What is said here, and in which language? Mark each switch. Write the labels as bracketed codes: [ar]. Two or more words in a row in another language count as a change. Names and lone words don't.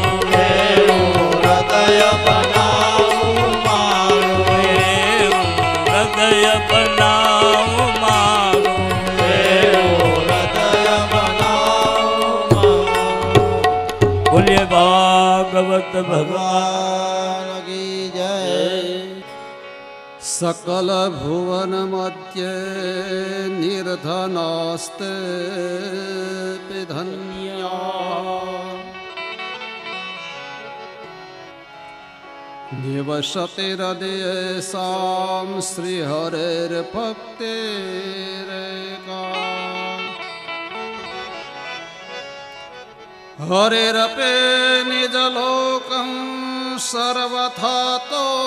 [gu] એવું હૃદય બનાવું મારું. એવું હૃદય બનાવું મારું. એવું હૃદય બનાવું મારું. બોલીએ ભાગવત ભગવાન. [hi] भगवान की जय. [sa] सकल भुवन मध्य निर्धनास्ते धन्या निवसति हृदयेषां श्रीहरेर्भक्तिरेका हरेरपे निजलोकं सर्वथा तो